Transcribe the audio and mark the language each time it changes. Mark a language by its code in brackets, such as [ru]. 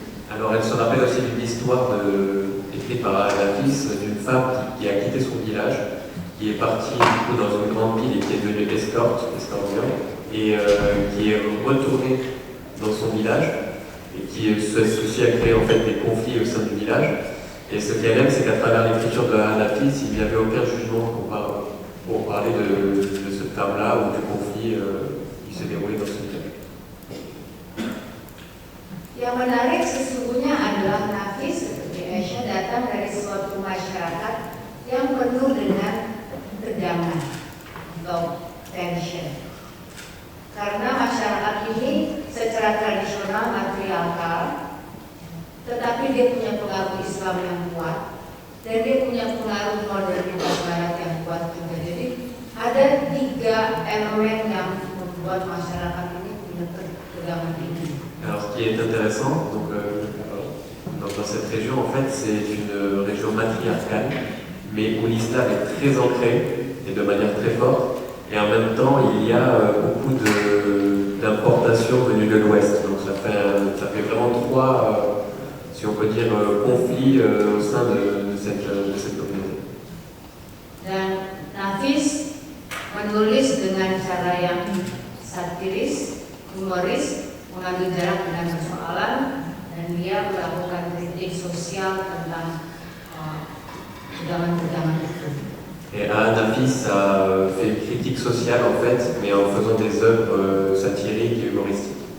[fr] Alors elle se rappelle aussi d'une histoire écrite par Nafis d'une femme qui a quitté son village, qui est partie du coup dans une grande ville et qui est devenue escorte et qui est retournée dans son village et qui ceci a créé en fait des conflits au sein du village. Et ce qu'elle aime, c'est qu'à travers l'écriture de Nafis, il n'y avait aucun jugement pour parler de cette femme-là ou du conflit qui s'est déroulé dans ce village. [id] Yang menarik sesungguhnya adalah Nafis seperti Esha datang dari suatu masyarakat yang penuh dengan tegangan atau tension. Karena masyarakat ini secara tradisional matriarkal, tetapi dia punya pengaruh Islam yang kuat dan dia punya pengaruh modernitas Barat yang kuat juga. Jadi ada tiga elemen yang membuat masyarakat ini punya ketegangan tinggi. [fr] Alors ce qui est intéressant, donc, dans cette région, en fait, c'est une région matriarcale, mais où l'islam est très ancré et de manière très forte. Et en même temps, il y a beaucoup d'importations venues de l'Ouest. Donc ça fait vraiment trois si on peut dire, conflit au sein de cette communauté. [id] Dan Nafis menulis dengan cara yang satiris, humoris, mengambil jarak dengan persoalan, dan dia melakukan kritik sosial tentang tegangan-tegangan itu. [fr] Et Anafis a fait une critique sociale en fait, mais en faisant des œuvres satiriques et humoristiques.